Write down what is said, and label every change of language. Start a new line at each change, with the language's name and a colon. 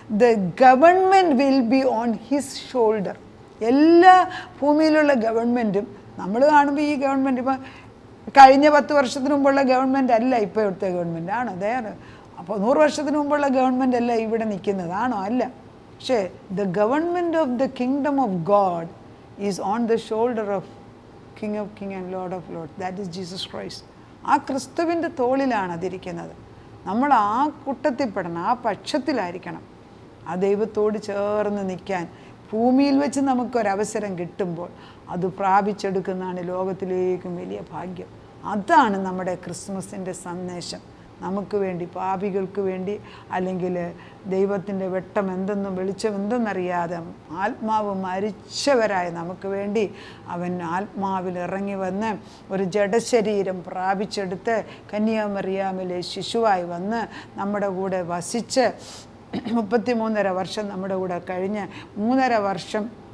English: The government will be on his shoulder.
Malayalam: എല്ലാ ഭൂമിയിലുള്ള ഗവൺമെൻറ്റും നമ്മൾ കാണുമ്പോൾ ഈ ഗവൺമെൻറ് ഇപ്പം കഴിഞ്ഞ 10 വർഷത്തിന് മുമ്പുള്ള ഗവൺമെൻറ് അല്ല ഇപ്പോൾ ഇവിടുത്തെ ഗവൺമെൻറ് ആണോ? അതായത് അപ്പോൾ 100 വർഷത്തിന് മുമ്പുള്ള ഗവൺമെൻറ് അല്ല ഇവിടെ നിൽക്കുന്നതാണോ? അല്ല.
English: പക്ഷേ the government of the kingdom of God is on the shoulder of King of King and Lord of Lord. That is Jesus Christ.
Malayalam: ആ ക്രിസ്തുവിൻ്റെ തോളിലാണ് അതിരിക്കുന്നത്. നമ്മൾ ആ കൂട്ടത്തിൽപ്പെടണം, ആ പക്ഷത്തിലായിരിക്കണം. ആ ദൈവത്തോട് ചേർന്ന് നിൽക്കാൻ ഭൂമിയിൽ വെച്ച് നമുക്കൊരവസരം കിട്ടുമ്പോൾ അത് പ്രാപിച്ചെടുക്കുന്നതാണ് ലോകത്തിലേക്കും വലിയ ഭാഗ്യം. അതാണ് നമ്മുടെ ക്രിസ്മസിൻ്റെ സന്ദേശം. നമുക്ക് വേണ്ടി, പാപികൾക്ക് വേണ്ടി, അല്ലെങ്കിൽ ദൈവത്തിൻ്റെ വെട്ടം എന്തെന്നും വെളിച്ചം എന്തെന്നറിയാതെ ആത്മാവ് മരിച്ചവരായ നമുക്ക് വേണ്ടി അവൻ ആത്മാവിൽ ഇറങ്ങി വന്ന് ഒരു ജഡശരീരം പ്രാപിച്ചെടുത്ത് കന്യാമറിയാമിലെ ശിശുവായി വന്ന് നമ്മുടെ കൂടെ വസിച്ച് 33.5 വർഷം നമ്മുടെ കൂടെ കഴിഞ്ഞ് 3.5 വർഷം